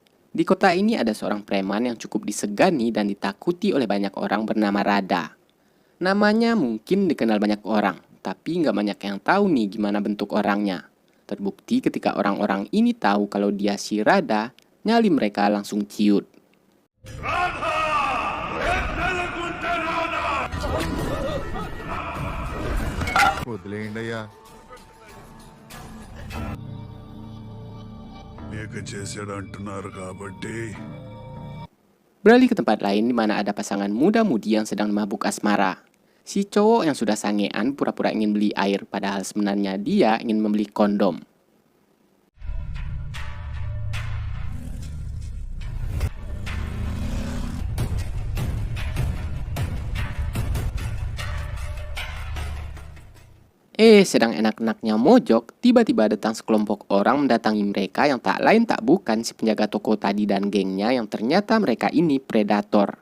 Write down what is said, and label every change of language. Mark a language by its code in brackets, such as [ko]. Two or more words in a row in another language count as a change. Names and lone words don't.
[id] Di kota ini ada seorang preman yang cukup disegani dan ditakuti oleh banyak orang bernama Radha. Namanya mungkin dikenal banyak orang, tapi nggak banyak yang tahu nih gimana bentuk orangnya. Terbukti ketika orang-orang ini tahu kalau dia si Radha, nyali mereka langsung ciut. [te] వదిలేయండయ్యా మీకు చేసాడు అంటున్నారు కాబట్టి. [id] Beralih ke tempat lain di mana ada pasangan muda-mudi yang sedang mabuk asmara. Si cowok yang sudah sangean pura-pura ingin beli air, padahal sebenarnya dia ingin membeli kondom. Sedang enak-enaknya mojok, tiba-tiba datang sekelompok orang mendatangi mereka yang tak lain tak bukan si penjaga toko tadi dan gengnya yang ternyata mereka ini predator.